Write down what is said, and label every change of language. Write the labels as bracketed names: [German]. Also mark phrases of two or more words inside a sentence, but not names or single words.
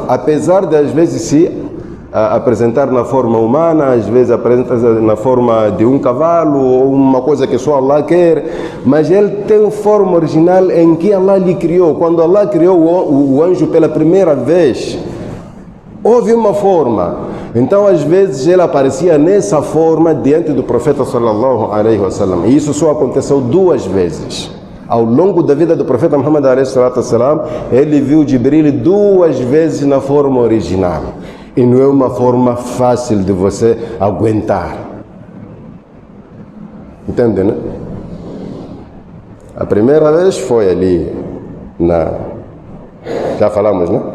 [Portuguese] Apesar de, às vezes, se apresentar na forma humana, às vezes apresenta na forma de um cavalo ou uma coisa que só Allah quer, mas ele tem forma original em que Allah lhe criou. Quando Allah criou o anjo pela primeira vez, houve uma forma. Então, às vezes, ele aparecia nessa forma diante do profeta [Arabic] صلى الله عليه وسلم. [Portuguese] E isso só aconteceu 2 vezes. Ao longo da vida do profeta Muhammad [Arabic] عليه الصلاة والسلام, [Portuguese] ele viu Jibril 2 vezes na forma original. E não é uma forma fácil de você aguentar. Entende, né? A primeira vez foi ali já falamos, né?